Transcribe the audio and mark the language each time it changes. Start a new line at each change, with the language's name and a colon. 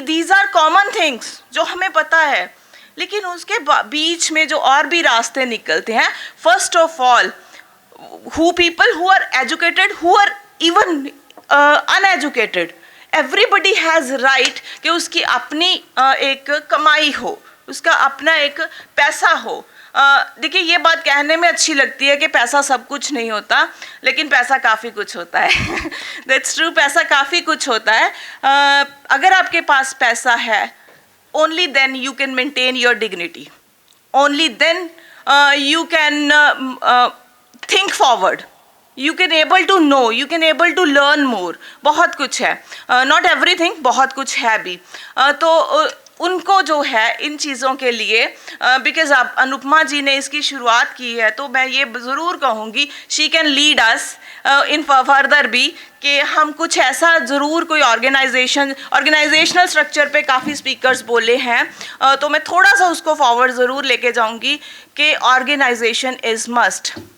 English: these are common things
Hindi: जो हमें पता है, लेकिन उसके बीच में जो और भी रास्ते निकलते हैं,
English: first of all who people who are educated, who are even uneducated, everybody has right
Hindi: कि उसकी अपनी एक कमाई हो, उसका अपना एक पैसा हो। देखिए ये बात कहने में अच्छी लगती है कि पैसा सब कुछ नहीं होता, लेकिन पैसा काफ़ी कुछ होता है।
English: that's true,
Hindi: पैसा काफ़ी कुछ होता है। अगर आपके पास पैसा है,
English: only then you can maintain your dignity, only then you can think forward, you can able to know, you can able to learn more।
Hindi: बहुत कुछ है,
English: not everything,
Hindi: बहुत कुछ है भी। तो उनको जो है इन चीज़ों के लिए, बिकॉज आप अनुपमा जी ने इसकी शुरुआत की है, तो मैं ये ज़रूर कहूँगी
English: she can lead us in further
Hindi: भी, कि हम कुछ ऐसा ज़रूर कोई ऑर्गेनाइजेशनल स्ट्रक्चर पे काफ़ी स्पीकर्स बोले हैं, तो मैं थोड़ा सा उसको फॉरवर्ड ज़रूर लेके जाऊँगी कि
English: Organisation is must.